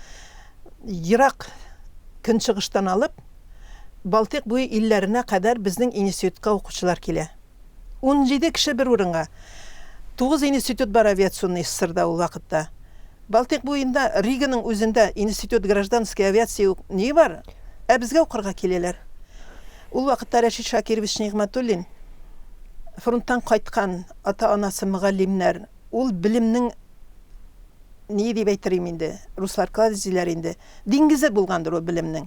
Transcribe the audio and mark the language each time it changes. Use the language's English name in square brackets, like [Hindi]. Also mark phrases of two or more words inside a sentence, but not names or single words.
[Tatar] Ерак көнчыгыштан алып, Балтык буе илләренә кадәр безнең институтка укучылар килә. 17 кеше бер урынга. 9 институт бар авиационный СССРда ул вакытта. Балтык буенда Риганың үзендә институт [Russian] гражданской авиации [Tatar] не бар, ә безгә укырга киләләр. Ул вакытта Рәшит Шакирович Нигъмәтуллин фронттан кайткан ата-анасы мөгаллимнәр, ул билимнең ни дип әйтергә инде, руслар кладезиләр инде, диңгезе булгандыр ул билимнең.